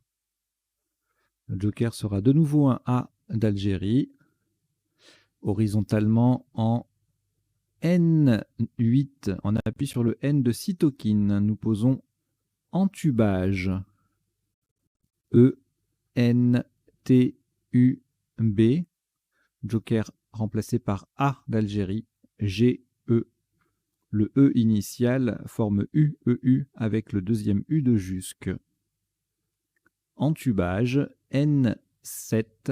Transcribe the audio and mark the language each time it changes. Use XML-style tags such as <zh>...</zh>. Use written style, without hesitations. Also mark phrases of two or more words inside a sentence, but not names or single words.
<fr>Le joker sera de nouveau un A d'Algérie, horizontalement en N8. On appuie sur le N de cytokine. Nous posons entubage. E-N-T-U-B. Joker remplacé par A d'Algérie. G-E. Le E initial forme U-E-U avec le deuxième U de jusque. Entubage. N7.</fr>